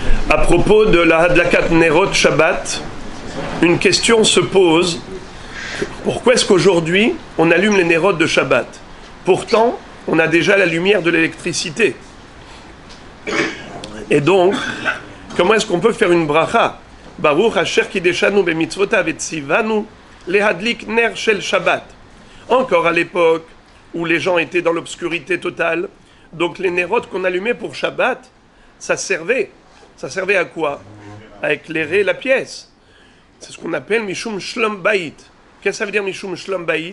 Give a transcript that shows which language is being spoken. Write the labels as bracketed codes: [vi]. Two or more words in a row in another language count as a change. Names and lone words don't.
[fr] À propos de la [he] הדלקת נרות שבת, [fr] une question se pose. Pourquoi est-ce qu'aujourd'hui, on allume les Nerot de Shabbat? Pourtant, on a déjà la lumière de l'électricité. Et donc, comment est-ce qu'on peut faire une bracha? [he] ברוך אשר קדשנו במצוותיו וציונו להדליק נר של שבת. [fr] Encore à l'époque où les gens étaient dans l'obscurité totale, donc les Nerot qu'on allumait pour Shabbat, ça servait à quoi? À éclairer la pièce. C'est ce qu'on appelle [he] משום שלום בית. [fr] Qu'est-ce que ça veut dire [he] משום שלום בית?